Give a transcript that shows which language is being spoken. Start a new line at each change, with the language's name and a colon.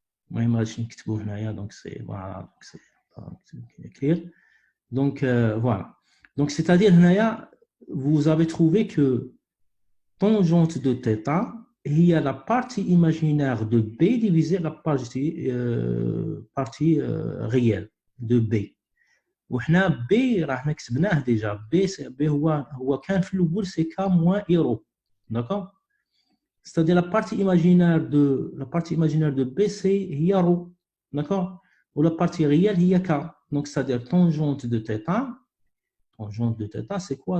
French: Donc, c'est voilà, c'est clair. Donc, voilà. Donc, c'est-à-dire, vous avez trouvé que tangente de θ هي la partie imaginaire de B divisée la partie réelle de B.
Arabic: وحنا B راح كتبناه déjà.
French: B
Arabic: هو كان في الأول
French: c'est K moins ρ. D'accord? C'est-à-dire la partie imaginaire de B c'est هي ρ. D'accord? Ou la partie réelle هي K. Donc c'est-à-dire tangente de θ c'est quoi?